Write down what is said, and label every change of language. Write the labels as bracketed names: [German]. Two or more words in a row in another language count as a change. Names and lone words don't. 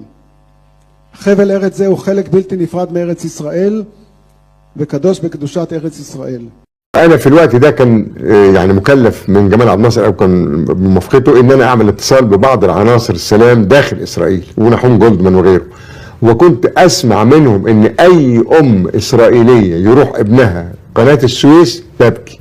[Hebrew] חבל ארץ זה הוא חלק בלתי נפרד מארץ ישראל וקדוש בקדושת ארץ ישראל. [Arabic] أنا في الوقت ده كان يعني مكلف من جمال عبد الناصر أو كان بموافقته إن أنا أعمل اتصال ببعض العناصر السلام داخل إسرائيل ونحوم جولدمان وغيره، وكنت أسمع منهم إن أي أم إسرائيلية يروح ابنها قناة السويس تبكي.